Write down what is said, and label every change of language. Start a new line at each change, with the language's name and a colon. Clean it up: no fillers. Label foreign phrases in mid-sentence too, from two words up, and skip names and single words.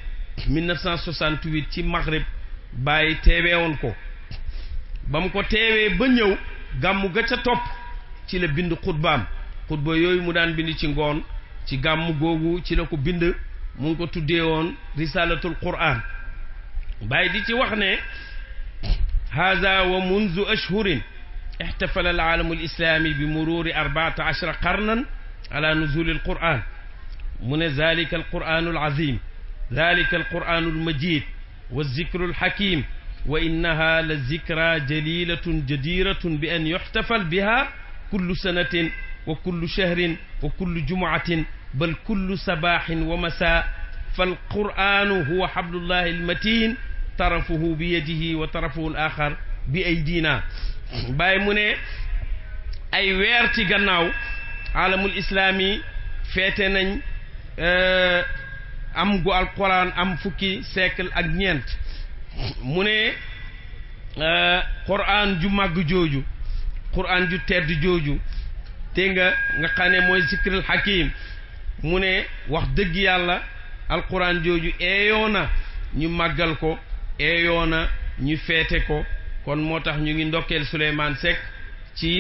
Wolof: 1968 ci Maghrib bàyyi teewee woon ko ba mu ko teewee ba ñëw gàmmu ga ca topp ci la bind xutba yooyu mu daan bind ci ngoon ci gàmmu googu ci la ko bind mu ngi ko tuddee woon
Arabic: رسالة القرآن
Wolof: bàyyi di ci wax ne
Arabic: هذا ومنذ أشهر احتفل العالم الإسلامي بمرور 14 قرنا على نزول القرآن من ذلك القرآن العظيم ذلك القرآن المجيد والذكر الحكيم وإنها لذكرى جليلة جديرة بأن يحتفل بها كل سنة وكل شهر وكل جمعة بل كل صباح ومساء فالقرآن هو حبل الله المتين طرفه بيده وطرفه الآخر بأيدينا
Wolof: bàyyi mu ne ay weer ci gannaaw
Arabic: العالم الإسلامي
Wolof: feete nañ am gu alquran am fukki siècle ak ñeent mu ne quran ju màgg jooju quran ju tedd jooju te nga xam ne mooy
Arabic: الذكر الحكيم
Wolof: mu ne wax dëgg yàlla alquran jooju eeyoona ñu màggal ko eeyoona ñu feete ko kon moo tax ñu ngi ndokkeel Souleymane Seck ci